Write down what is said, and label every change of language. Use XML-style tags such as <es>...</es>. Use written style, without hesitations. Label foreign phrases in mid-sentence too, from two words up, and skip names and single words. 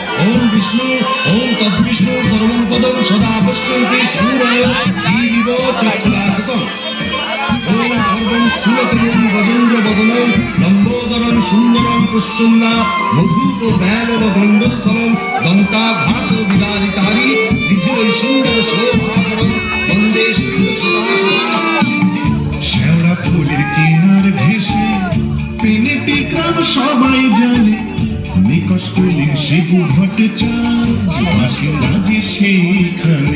<sa>ওম বিষ্ণু ওম তদ্বিষ্ণু পরমং পদং সদা পশ্যন্তি সূরয় দিবিব চক্ষুরাগতম ওম সর্বং স্থূলতমং গজেন্দ্র বদনং লম্বোদরং সুন্দরং প্রসন্না মধুপ ব্যালব গন্ধস্থলং দন্তাঘাত বিদারিতারি বিধিবৈ সুন্দর শোভাকরং বন্দে</sa> <bn>শ্যাওড়া ফুলের কিনার ঘেঁষে পেনেটি গ্রাম সবাই জানে নিকশ করলেন শিবু ভট্টাচার্য বাসিন্দা যে সেইখানে।</bn>